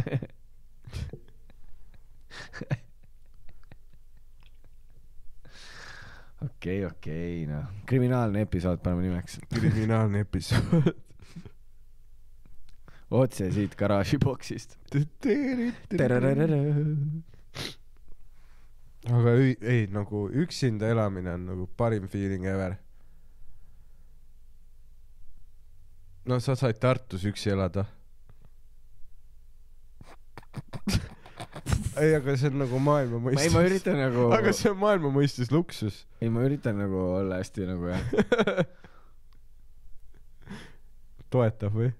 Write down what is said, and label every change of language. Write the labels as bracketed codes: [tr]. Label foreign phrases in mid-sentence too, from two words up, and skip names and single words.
[et] Okei, noh. Kriminaalne episood paneme nimeks. Kriminaalne episood. Otse siit garaažiboksist. Aga ei, nagu üksinda elamine on nagu parim [en] feeling ever. [et] No sa said Tartus üksi elada. Ei, aga see on nagu maailma mõistes. Ei, ma üritan nagu... Aga see on maailma mõistes luksus. Ei, ma üritan nagu olla hästi nagu, jah. Toetab või?